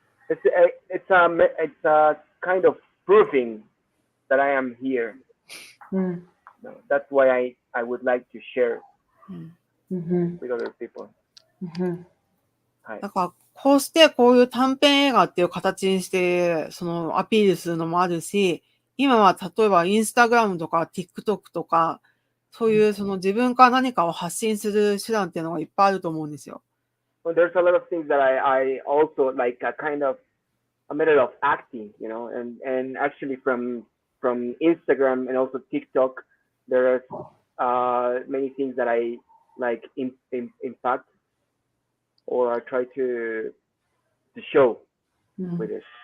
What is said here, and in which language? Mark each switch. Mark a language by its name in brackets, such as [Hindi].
[English] It's a kind of proving that I am here. That's why I would like to share with other people. [Japanese] だから、こういう短編映画っていう形にして、アピールするのもあるし、今は例えばインスタグラムとか TikTok とか、そういう自分から何かを発信する手段っていうのがいっぱいあると思うんですよ。 [English] Well, there's a lot of things that I also like a kind of a method of acting, and actually from Instagram and also TikTok, there are many things that I like impact or I try to show with it.